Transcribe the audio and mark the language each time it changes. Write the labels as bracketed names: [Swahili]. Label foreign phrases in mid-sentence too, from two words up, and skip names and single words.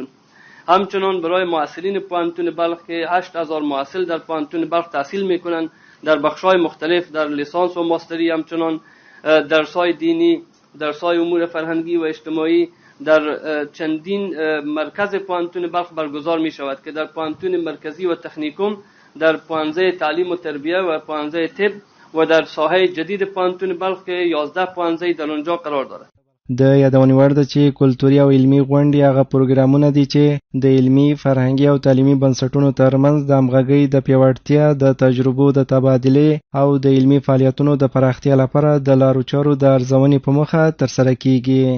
[Persian] همچنان برای معسلین پوهنتون بلخ که 8000 معسل در پوهنتون بلخ تحصیل میکنن در بخش‌های مختلف، در لیسانس و ماستری، همچنان درس‌های دینی، درس‌های امور فرهنگی و اجتماعی در چندین مرکز پوهنتون بلخ برگزار می شود که در پوهنتون مرکزی و تکنیکوم، در پوهنځی تعلیم و تربیه و پوهنځی طب و در ساحه جدید پوهنتون بلخ که 11 پوهنځی در اونجا قرار دارد. [Pashto] د یادونې وړ ده چې کلتوري او علمي غونډې هغه پروګرامونه دي چې د علمي، فرهنګي او تعلیمي بنسټونو ترمنځ د همغږۍ د پیاوړتیا، د تجربو د تبادلې او د علمي فعالیتونو د پراختیا لپاره د لارو چارو د ارزونې په موخه ترسره کیږي.